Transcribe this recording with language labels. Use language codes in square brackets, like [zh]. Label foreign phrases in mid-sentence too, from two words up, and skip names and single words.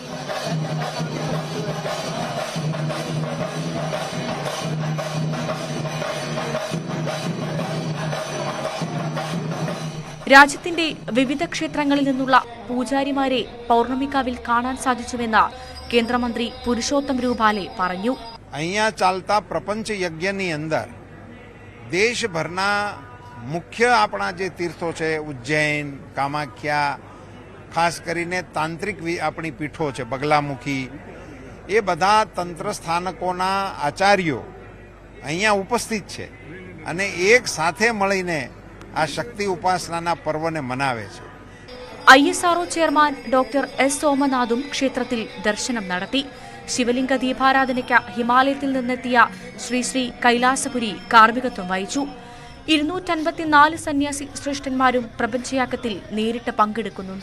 [ml] രാജ്യത്തിന്റെ വിവിധ ക്ഷേത്രങ്ങളിൽ നിന്നുള്ള പൂജാരിമാരെ പൗർണമിക്കാവിൽ കാണാൻ സാധിച്ചുവെന്ന് കേന്ദ്രമന്ത്രി പുരുഷോത്തം രൂപാലെ പറഞ്ഞു. [gu] અહીંયા ચાલતા પ્રપંચ યજ્ઞની અંદર દેશભરના મુખ્ય આપણા જે તીર્થો છે ઉજ્જૈન, કામાખ્યા, ખાસ કરીને તાંત્રિક આપણી પીઠો છે બગલામુખી, એ બધા તંત્ર સ્થાનકોના આચાર્યો અહીંયા ઉપસ્થિત છે અને એક સાથે મળીને આ શક્તિ ઉપાસનાના પર્વને મનાવે છે. [ml] ISRO ചെയർമാൻ ഡോക്ടർ എസ് സോമനാഥും ക്ഷേത്രത്തിൽ ദർശനം നടത്തി. ശിവലിംഗ ദീപാരാധനയ്ക്ക് ഹിമാലയത്തിൽ നിന്നെത്തിയ ശ്രീ ശ്രീ കൈലാസപുരി കാർമ്മികത്വം വഹിച്ചു. 254 സന്യാസി ശ്രേഷ്ഠന്മാരും പ്രപഞ്ചയാഗത്തിൽ നേരിട്ട് പങ്കെടുക്കുന്നുണ്ട്.